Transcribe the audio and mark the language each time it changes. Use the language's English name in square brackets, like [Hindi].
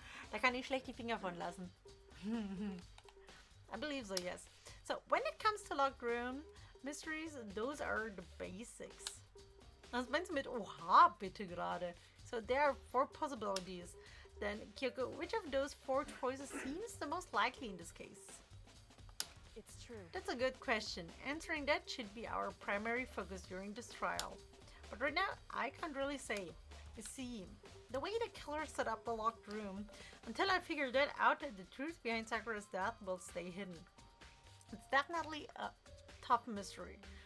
[German] Da kann ich schlecht die Finger von lassen. [English] I believe so, yes. So, when it comes to locked room mysteries, those are the basics. [German] Was meinst du mit Oha bitte gerade? [English] So, there are 4 possibilities. Then, Kyoko, which of those 4 choices seems the most likely in this case? It's true. That's a good question. Answering that should be our primary focus during this trial. But right now, I can't really say. You see, the way the killer set up the locked room, until I figure that out, the truth behind Sakura's death will stay hidden. It's definitely a tough mystery.